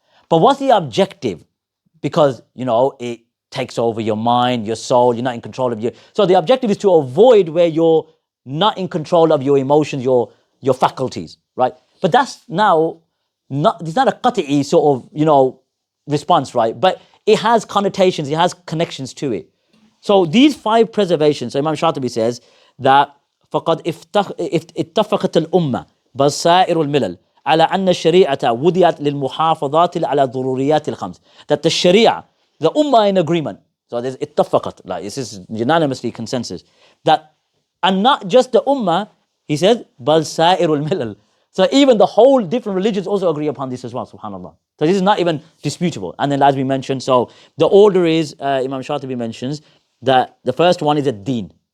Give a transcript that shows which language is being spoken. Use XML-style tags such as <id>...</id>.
<en>But what's the objective? Because, it takes over your mind, your soul, you're not in control of your... So the objective is to avoid where you're not in control of your emotions, your faculties, right? But that's now, it's not a qat'i sort of, response, right? But it has connotations, it has connections to it. So these 5 preservations, so Imam Shatibi says that</en> <ar>فَقَدْ اتَّفَقَتِ الْأُمَّةِ بَصَائِرُ الْمِلَلِ على أن الشريعة وضعت للمحافظات على ضروريات الخمس.</ar> <en>That the Sharia, the Ummah in agreement, so there's</en> <ar>اتفقت,</ar> <en>like this is unanimously consensus, that, and not just the Ummah, he says,</en> <ar>بل سائر الملل.</ar> <en>So even the whole different religions also agree upon this as well, subhanAllah. So this is not even disputable. And then as we mentioned, so the order is, Imam Shatibi mentions, that the first one is a deen.</en>